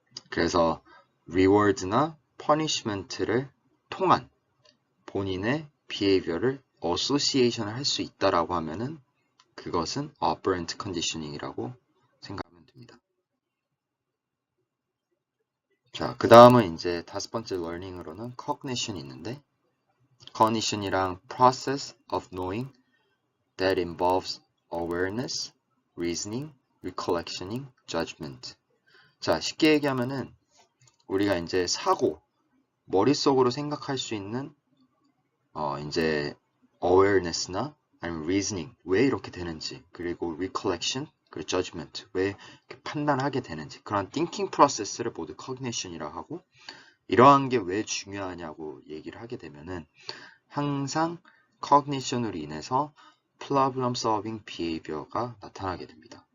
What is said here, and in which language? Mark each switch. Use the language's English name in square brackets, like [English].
[Korean] 그래서 reward나 punishment를 통한 본인의 behavior를 association을 할 수 있다라고 하면은 그것은 operant conditioning이라고 생각하면 됩니다. 자, 그 다음은 이제 다섯 번째 learning으로는 cognition이 있는데 cognition이랑 [English] process of knowing that involves awareness, reasoning, recollectioning, judgment. [Korean] 자, 쉽게 얘기하면은 우리가 이제 사고, 머릿속으로 생각할 수 있는 이제 awareness나 아니면 reasoning, 왜 이렇게 되는지, 그리고 recollection, 그리고 judgment, 왜 이렇게 판단하게 되는지, 그런 thinking process를 모두 cognition이라고 하고, 이러한 게 왜 중요하냐고 얘기를 하게 되면은 항상 cognition으로 인해서 problem solving behavior가 나타나게 됩니다.